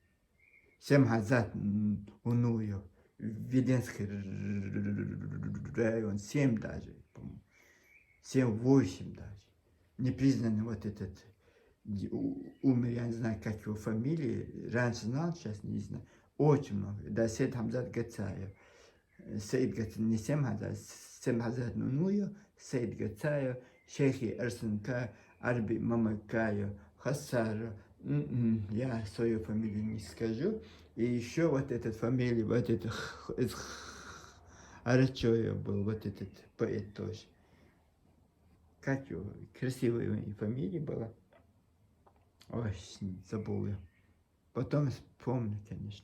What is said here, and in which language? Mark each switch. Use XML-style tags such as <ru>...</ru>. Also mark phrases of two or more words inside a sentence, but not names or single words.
<ru>7 Газат Унуев, Веденский район, 7 даже, по-моему. 7-8 даже. Непризнанный вот этот умер, я не знаю, как его фамилия, раньше знал, сейчас не знаю, очень много. Да, Сейд Хамзат Гацаев. Сейд Гацаев, не 7 Газат, 7 Газат Нунуев, Сейд Гацаев, Шейхи Арсенка, Арби Мамакаев, Хасара. Я свою фамилию не скажу. И еще вот эта фамилия, вот этот Арачоев был, вот этот поэт тоже. Как его? Красивая фамилия была. Ой, забыл я. Потом вспомню, конечно.</ru>